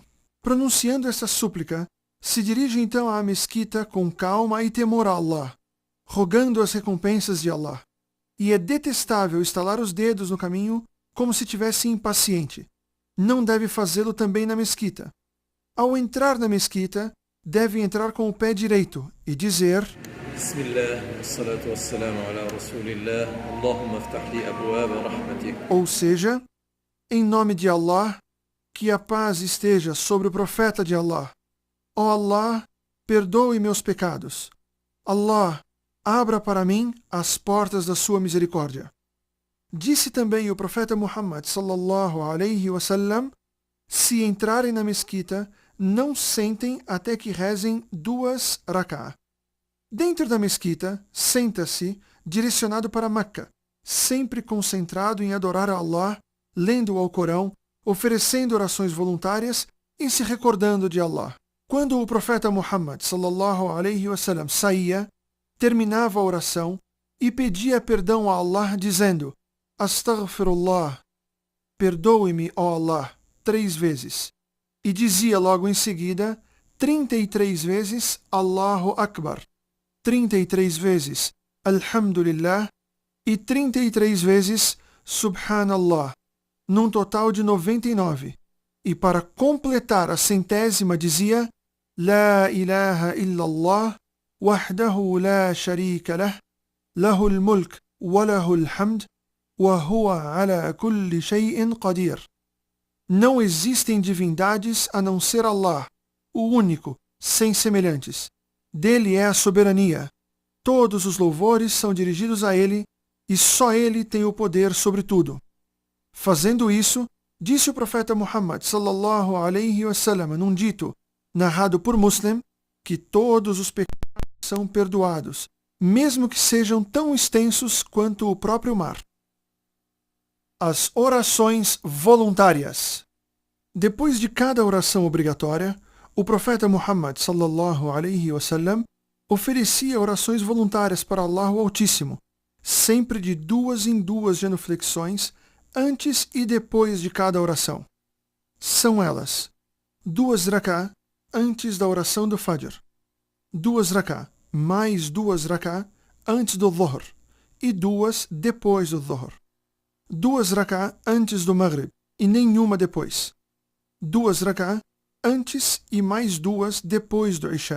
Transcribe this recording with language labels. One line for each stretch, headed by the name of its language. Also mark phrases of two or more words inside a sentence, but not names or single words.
Portuguese: Pronunciando esta súplica, se dirige então à mesquita com calma e temor a Allah, rogando as recompensas de Allah. E é detestável estalar os dedos no caminho como se tivesse impaciente. Não deve fazê-lo também na mesquita. Ao entrar na mesquita, deve entrar com o pé direito e dizer:
Arabic: بسم الله والصلاة والسلام على رسول الله اللهم افتح لي أبواب رحمتك.
Portuguese: Ou seja, em nome de Allah, que a paz esteja sobre o profeta de Allah. Ó Allah, perdoe meus pecados. Allah, abra para mim as portas da sua misericórdia. Disse também o profeta Muhammad
Arabic: صلى الله عليه وسلم:
Portuguese: se entrarem na mesquita, não sentem até que rezem 2 rak'ah. Dentro da mesquita, senta-se direcionado para Meca, sempre concentrado em adorar a Allah, lendo o Alcorão, oferecendo orações voluntárias e se recordando de Allah. Quando o profeta Muhammad
Arabic: صلى الله عليه وسلم
Portuguese: saía, terminava a oração e pedia perdão a Allah dizendo: Astaghfirullah, perdoe-me, ó Allah, 3 vezes. E dizia logo em seguida 33 vezes
Arabic: الله أكبر,
Portuguese: 33 vezes Alhamdulillah e 33 vezes Subhanallah, num total de 99. E para completar a 100ª dizia:
Arabic: لا إله إلا الله وحده لا شريك له له الملك وله الحمد وهو على كل شيء قدير.
Portuguese: Não existem divindades a não ser Allah, o único, sem semelhantes. Dele é a soberania. Todos os louvores são dirigidos a Ele e só Ele tem o poder sobre tudo. Fazendo isso, disse o profeta Muhammad
Arabic: صلى الله عليه وسلم
Portuguese: num dito narrado por Muslim que todos os pecados são perdoados, mesmo que sejam tão extensos quanto o próprio mar. As orações voluntárias. Depois de cada oração obrigatória, o profeta Muhammad
Arabic: صلى الله عليه وسلم
Portuguese: oferecia orações voluntárias para Allah o Altíssimo, sempre de 2 em 2 genuflexões, antes e depois de cada oração. São elas: 2 rak'ah antes da oração do Fajr, 2 rak'ah mais 2 rak'ah antes do Dhuhr e 2 depois do Dhuhr, 2 rak'ah antes do Maghrib e nenhuma depois, 2 rak'ah antes e mais 2 depois do Isha.